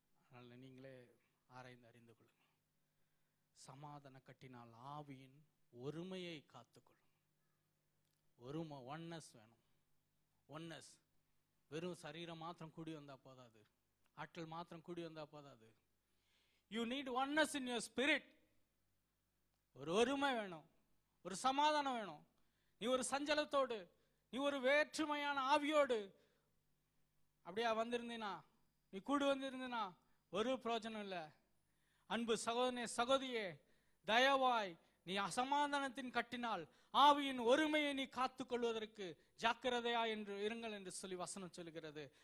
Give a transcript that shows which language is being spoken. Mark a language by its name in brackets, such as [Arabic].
[Tamil] அதனால நீங்களே ஆராய்ந்து அறிந்து கொள்ளுங்க. சமாதான கட்டினால் ஆவியின் ஒருமையை காத்துக்கொள்ளும். ஒருமை, ஒன்னஸ் வேணும். ஒன்னஸ். வெறும் சரீரம் மாத்திரம் கூடி வந்தா போதாது, ஆற்றல் மாத்திரம் கூடி வந்தா போதாது. [English] You need oneness in your spirit. [Tamil] ஒரு ஒருமை வேணும், ஒரு சமாதானம் வேணும். நீ ஒரு சஞ்சலத்தோடு, நீ ஒரு வேற்றுமையான ஆவியோடு அப்படியே வந்திருந்தீனா, நீ கூடு வந்திருந்தீனா ஒரு பிரயோஜனம் இல்லை. அன்பு சகோதரனே, சகோதரியே, தயவாய் நீ அசமாதானத்தின் கட்டினால் ஆவியின் ஒருமையை நீ காத்துக்கொள்வதற்கு ஜாக்கிரதையா என்று இருங்கள் என்று சொல்லி வசனம் சொல்கிறது.